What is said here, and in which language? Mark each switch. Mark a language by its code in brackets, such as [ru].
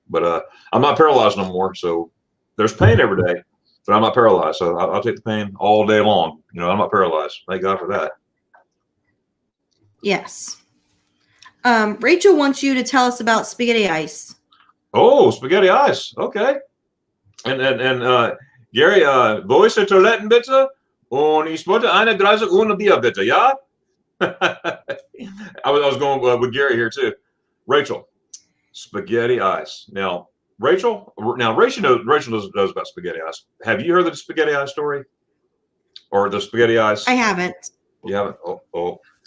[en] But I'm not paralyzed no more. So there's pain every day, but I'm not paralyzed. So I'll take the pain all day long. I'm not paralyzed. Thank God for that. Yes. Rachel wants you to tell us about spaghetti ice. Oh, spaghetti ice. Okay. [de] And Gary, wo ist die Toiletten bitte? Und ich wollte eine Gläser ohne Bier bitte, ja? [en] I was going with Gary here too. Rachel, spaghetti ice. Now, Rachel knows about spaghetti ice. Have you heard of the spaghetti ice story? Or the spaghetti ice? I haven't. You haven't? Oh.